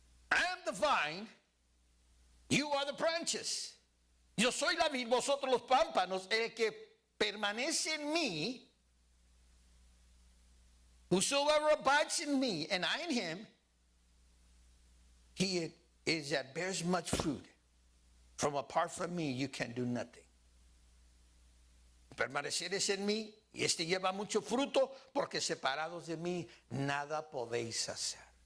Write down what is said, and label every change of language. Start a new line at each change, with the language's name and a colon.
English: I am the vine, you are the branches.
Spanish: Yo soy la vid, vosotros los pámpanos. El que permanece en mí,
English: whosoever abides in me, and I in him, he it is that bears much fruit. From apart from me, you can do nothing.
Spanish: Permaneceres en mí, y este lleva mucho fruto, porque separados de mí, nada podéis hacer.